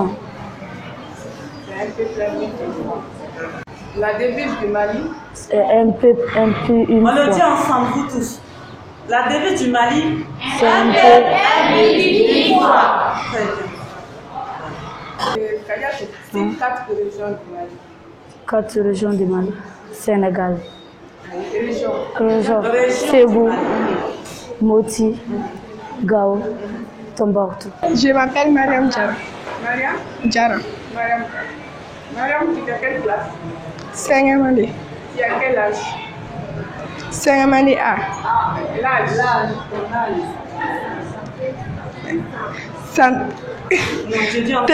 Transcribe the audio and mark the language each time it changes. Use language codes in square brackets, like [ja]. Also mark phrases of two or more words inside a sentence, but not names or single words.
[fr] C'est un peu fermé. La devise du Mali? C'est un peu une On le dit fois. ensemble, vous tous. La devise du Mali? C'est un peu. Très bien. Kadia, c'est 4 régions du Mali. 4 régions du Mali. Sénégal. Région. Ségou, Moti, Gao, Tombouctou. Je m'appelle Mariam Diara. Mariam? Diara. Mariam. Mariam, tu es à quelle classe? 5e année. Tu as quel âge? 5e année A. L'âge. Cent- 13 ans.